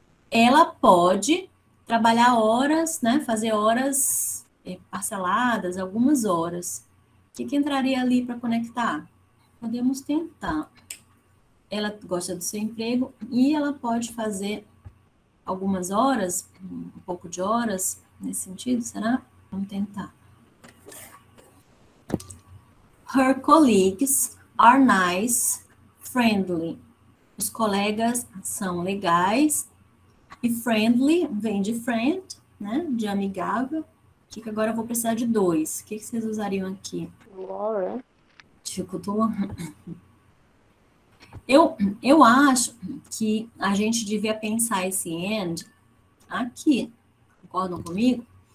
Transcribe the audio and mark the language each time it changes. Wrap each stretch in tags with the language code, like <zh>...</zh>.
<pt>Ela pode trabalhar horas, né, fazer horas parceladas, algumas horas. O que entraria ali para conectar? Podemos tentar. Ela gosta do seu emprego e ela pode fazer algumas horas, um pouco de horas nesse sentido, será? Vamos tentar.</pt> <en>Her colleagues are nice, friendly.</en> <pt>Os colegas são legais e friendly vem de friend, né? De amigável. Que agora eu vou precisar de 2. O que vocês usariam aqui? Laura. Dificultou? Eu acho que a gente devia pensar esse and aqui. Concordam comigo?</pt>